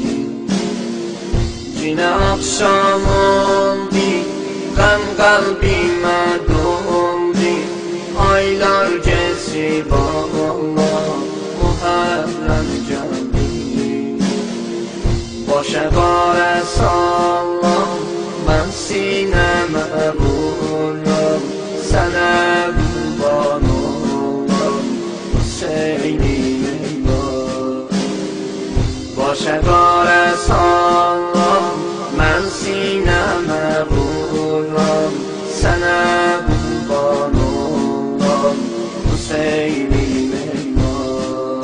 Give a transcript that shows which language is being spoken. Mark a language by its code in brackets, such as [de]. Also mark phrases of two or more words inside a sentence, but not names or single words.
[tr] Yine akşam oldu, ben kalbime doldu. Aylar geçip Allah Muharrem geldi. Başa qare sallam, ben sineme vururum. [az] Sənə qurban olam, Hüseynim eyvah. [tr] Başa qare sallam, ben sineme vururum. [az] Sənə qurban olam, Hüseynim eyvah.